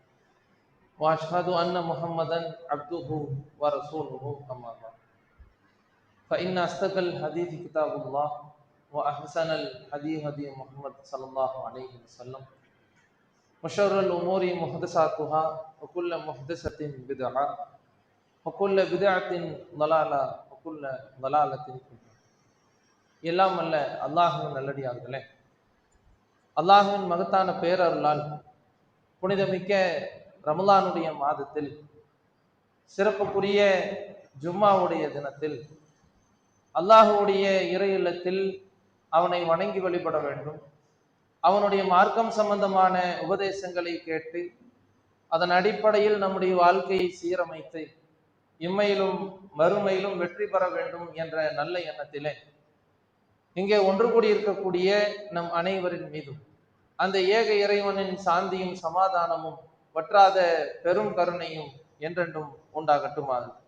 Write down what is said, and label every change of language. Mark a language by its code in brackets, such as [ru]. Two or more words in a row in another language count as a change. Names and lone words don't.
[ar] وأشهد أن محمدا عبده ورسوله أما بعد فإن أصدق الحديث كتاب الله وأحسن الحديث هدي محمد صلى الله عليه وسلم وشر الأمور محدثاتها وكل محدثة بدعة وكل بدعة ضلالة وكل ضلالة في النار. [ta] எல்லாம் அல்ல அல்லாஹ்வின் நல்லடியார்களே, அல்லாஹ்வின் மகத்தான பேரருளால் புனிதமிக்க ரமலானுடைய மாதத்தில் சிறப்புக்குரிய ஜும்மாவுடைய தினத்தில் அல்லாஹ்வுடைய இறை இல்லத்தில் அவனை வணங்கி வழிபட வேண்டும், அவனுடைய மார்க்கம் சம்பந்தமான உபதேசங்களை கேட்டு அதன் அடிப்படையில் நம்முடைய வாழ்க்கையை சீரமைத்து இம்மையிலும் மறுமையிலும் வெற்றி பெற வேண்டும் என்ற நல்ல எண்ணத்திலே இங்கே ஒன்று கூடியிருக்கக்கூடிய நம் அனைவரின் மீதும் அந்த ஏக இறைவனின் சாந்தியும் சமாதானமும் வற்றாத பெரும் கருணையும் என்றென்றும் உண்டாகட்டுமாக.